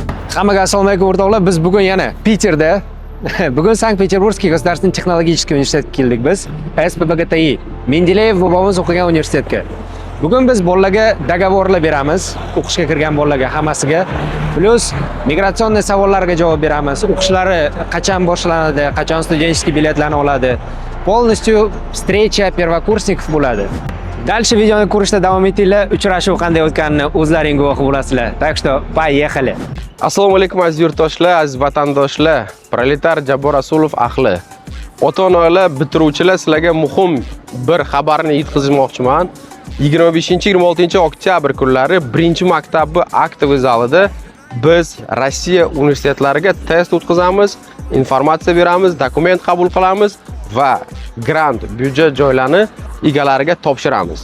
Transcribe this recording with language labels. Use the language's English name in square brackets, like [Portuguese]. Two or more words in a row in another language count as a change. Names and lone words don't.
[Uzbek] Hammaga assalomu alaykum o'rtoqlar. Biz bugun yana Peterda, bugun Sankt-Peterburgskiy государственный технологический universitetga keldik biz. SPBGTI, Mendeleyev bobamiz o'qigan universitetga. Bugun biz bolalarga договорlar beramiz, o'qishga kirgan bolalarga hammasiga. Plus migratsionniy savollarga javob beramiz. O'qishlari qachon boshlanadi, qachon studentskiy biletlarni oladi. [Russian] Полностью встреча первокурсников bo'ladi. [Uzbek] Дальше videoni ko'rishda davom etinglar. Uchrashuv qanday o'tganini o'zlaring guvohi bo'lasizlar. [Russian] Так что, поехали. [Uzbek] Assalomu alaykum aziz yurtdoshlar, aziz vatandoshlar, proletar Jabor Rasulov ahli. Ota-onalar, bitiruvchilar, sizlarga muhim bir xabarni yetkazmoqchiman. 25-26 oktyabr kunlari 1-maktabi aktiv zalida biz Rossiya universitetlariga test o'tkazamiz, informatsiya beramiz, dokument qabul qilamiz va grant byudjet joylarini egalariga topshiramiz.